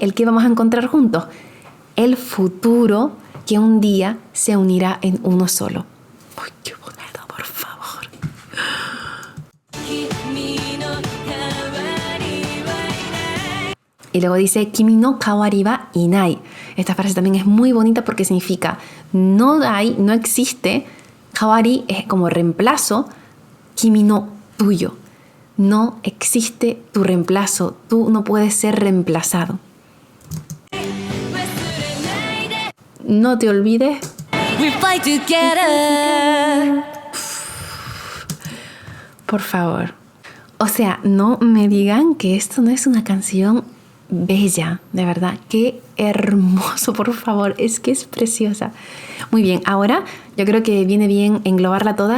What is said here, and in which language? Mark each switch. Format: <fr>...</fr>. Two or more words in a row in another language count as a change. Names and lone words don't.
<es>¿El qué vamos a encontrar juntos? El futuro que un día se unirá en uno solo. ¡Uy, qué bonito, por favor! Y luego dice,</es> <ja>君の代わりはいない.</ja> <es>Esta frase también es muy bonita porque significa no hay, no existe. Kawari es como reemplazo.</es> <ja>君の,</ja> <es>tuyo. No existe tu reemplazo. Tú no puedes ser reemplazado. No te olvides.</es> <en>We fight together.</en> <es>Por favor. O sea, no me digan que esto no es una canción bella, de verdad. Qué hermoso, por favor. Es que es preciosa. Muy bien, ahora yo creo que viene bien englobarla toda.</es>